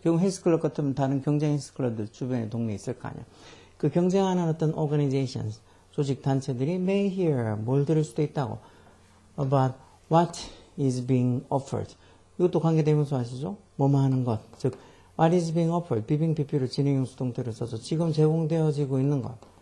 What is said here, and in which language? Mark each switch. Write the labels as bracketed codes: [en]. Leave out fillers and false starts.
[ko] 결국 헬스클럽 같으면 다른 경쟁 헬스클럽들 주변에 동네에 있을 거 아니야. 그 경쟁하는 어떤 organizations, 조직 단체들이 [en] may hear, [ko] 뭘 들을 수도 있다고. [en] about what is being offered. [ko] 이것도 관계대명사 아시죠? 뭐뭐 하는 것. 즉, [en] what is being offered. [ko] 비빙 PP로 진행형 수동태를 써서 지금 제공되어지고 있는 것.